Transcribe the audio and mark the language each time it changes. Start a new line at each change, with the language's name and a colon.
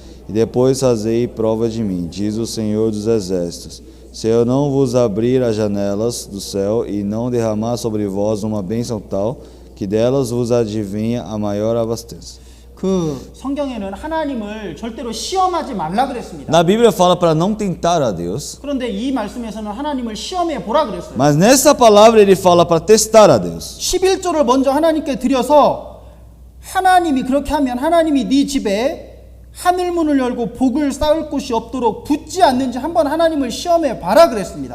Portuguese: E depois fazei prova de mim, diz o Senhor dos Exércitos. Se eu não vos abrir as janelas do céu e não derramar sobre vós uma bênção tal, que delas vos adivinha a maior abastança.
Korean: 그 성경에는 하나님을 절대로 시험하지 말라 그랬습니다.
Portuguese: Na Bíblia fala para não tentar a Deus,
Korean: 그런데 이 말씀에서는 하나님을 시험해 보라 그랬어요.
Portuguese: mas nessa palavra ele fala para testar a Deus.
Korean: 11조를 먼저 하나님께 드려서 하나님이 그렇게 하면 하나님이 네 집에 하늘 문을 열고 복을 쌓을 곳이 없도록 붙지 않는지 한번 하나님을 시험해 봐라 그랬습니다.